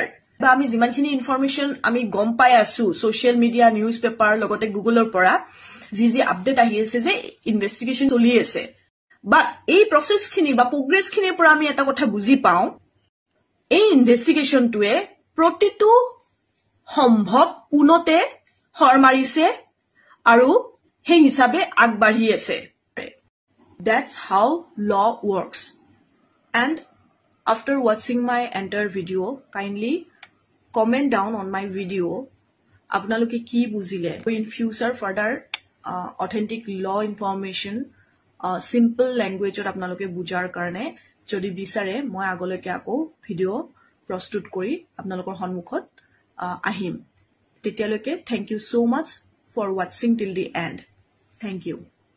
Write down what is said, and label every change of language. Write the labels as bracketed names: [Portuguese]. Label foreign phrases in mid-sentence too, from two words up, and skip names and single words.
[Assamese] বা আমি যিমানখিনি ইনফৰমেশ্যন আমি গম পাই আছো [English] social media news paper [Assamese] লগতে গুগলৰ পৰা যি আপডেট আহি আছে যে ইনভেষ্টিগেশ্যন চলি আছে বাট এই প্ৰসেসখিনি বা প্ৰগ্ৰেছখিনিৰ পৰা আমি এটা কথা বুজি পাওঁ এই ইনভেষ্টিগেশ্যনটোৱে প্ৰতিটো সম্ভৱ কোনতে হৰ মাৰিছে আৰু সেই হিচাপে আগবাঢ়ি আছে [English] That's how law works. And after watching my entire video, kindly comment down on my video. [Assamese] আপোনালোকে কি বুজিলে [English] in future further authentic law information simple language [Assamese] আপোনালোকে বুজাৰ কাৰণে যদি বিচাৰে মই আগলৈকে আকৌ ভিডিও প্ৰস্তুত কৰি আপোনালোকৰ সন্মুখত আহিম তেতিয়ালৈকে [English] thank you so much for watching till the end. Thank you.